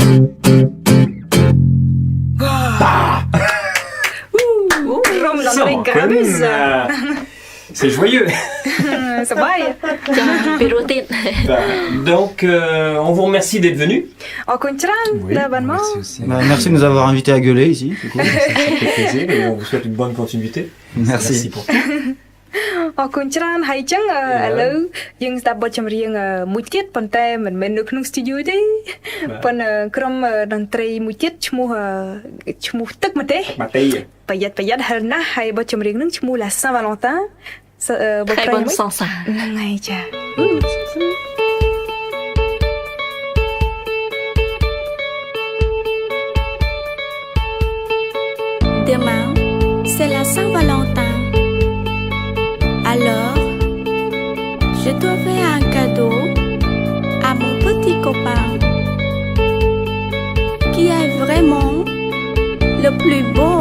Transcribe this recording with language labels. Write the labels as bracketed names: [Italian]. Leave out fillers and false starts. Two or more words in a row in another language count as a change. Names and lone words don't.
[French] C'est joyeux. Donc, on vous remercie d'être venu. Merci aussi. Merci de nous avoir invités à gueuler ici. Ça fait plaisir et on vous souhaite une bonne continuité. Merci Merci pour tout. [Khmer] អរគុណច្រើនហើយអញ្ចឹងឥឡូវយើងស្ដាប់បទចម្រៀងមួយទៀតប៉ុន្តែមិនមែននៅក្នុង studio ទេប៉ុន្តែក្រុមតន្ត្រីមួយទៀតឈ្មោះទឹកម្ទេសប្រយ័ត្នហិលណាស់ហើយបទចម្រៀងនឹងឈ្មោះ La Saint-Valentin បទប្រែមួយហ្នឹងហើយចា [French] Demain, c'est la Saint-Valentin. Alors, je dois faire un cadeau à mon petit copain qui est vraiment le plus beau.